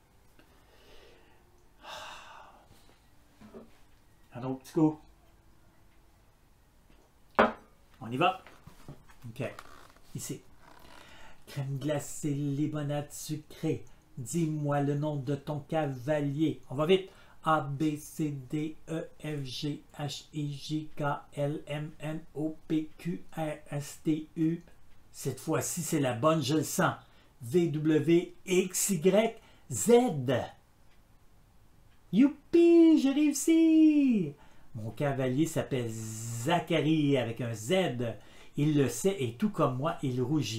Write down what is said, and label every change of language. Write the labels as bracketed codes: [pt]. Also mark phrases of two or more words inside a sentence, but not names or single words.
[fr] Un autre petit coup. On y va. OK. Ici. Crème glacée, limonade sucrée. Dis-moi le nom de ton cavalier. On va vite. A, B, C, D, E, F, G, H, I, J, K, L, M, N, O, P, Q, R, S, T, U. Cette fois-ci, c'est la bonne, je le sens. V, W, X, Y, Z. Youpi, j'ai réussi! Mon cavalier s'appelle Zacharie avec un Z. Il le sait et tout comme moi, il rougit.